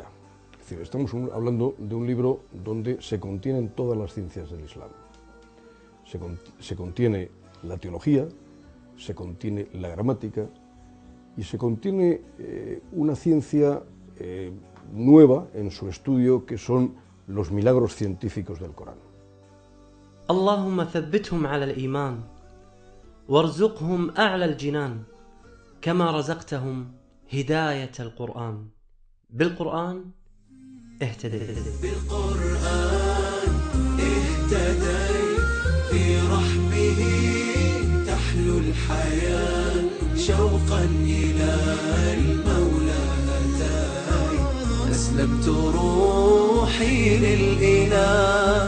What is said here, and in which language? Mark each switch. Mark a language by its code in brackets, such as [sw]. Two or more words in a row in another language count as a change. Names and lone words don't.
[es] Es decir, estamos hablando de un libro donde se contienen todas las ciencias del Islam. Se contiene la teología, se contiene la gramática, y se contiene una ciencia nueva en su estudio, que son los milagros científicos del Corán. [ar] اللهم ثبتهم على الإيمان وارزقهم أعلى الجنان كما رزقتهم هداية القرآن بالقرآن اهتديت بالقرآن اهتديت في رحمه تحلو الحياة شوقا إلى المولى أتاي أسلمت روحي للإله